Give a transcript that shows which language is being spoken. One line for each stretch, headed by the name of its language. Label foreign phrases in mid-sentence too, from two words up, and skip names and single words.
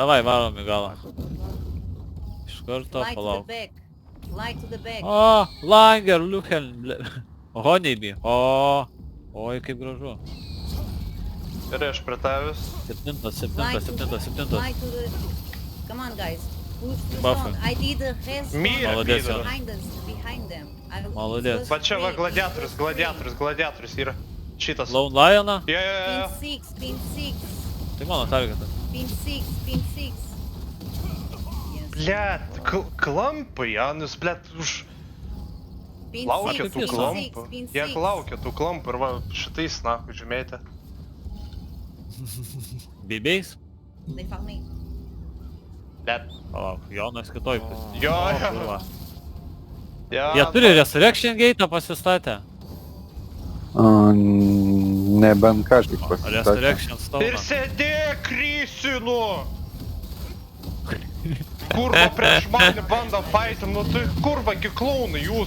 Lithuanian: Davai, varom į galą. Iš karto
English: Fly to the
Lithuanian: palauk.
English: back. Fly to the back. O, Langer, Luchen, Honeybee.
Lithuanian: Oi, kaip gražu. Gerai, aš prie tavęs. Septintas.
English: Fly to the... Come on, guys. Push the Buffy. zone. I did the rest Myra,
Russian: Молодец, Myra.
English: behind them.
Russian: Молодец.
Lithuanian: Va čia va gladiatorius yra. Šitas. Lone Lioną? Jo.
English: Pin 6.
Lithuanian: Tai mano targetas.
English: Pin 6. Yes.
Lithuanian: Blet, klampai, Janus, blet, už...
English: Pin
Lithuanian: Laukia
English: six,
Lithuanian: tų
English: pin
Lithuanian: klampų.
English: six, pin
Lithuanian: Jie
English: six.
Lithuanian: laukia tų klampų ir va šitais, na, žymėti. Bibiais?
English: They found me.
Lithuanian: Blet. Palauk, Jonas kitoj pusė. Jo. Kurva. Ja, Jie turi Resurrection Gate pastatę. Nebent kažkaip pasistatė.
English: Resurrection
Lithuanian: Ir
English: Stone.
Lithuanian: sėdėk, krysinu! Kurva prieš mane bando faitin, nu tai kurva gi klaunai jūs.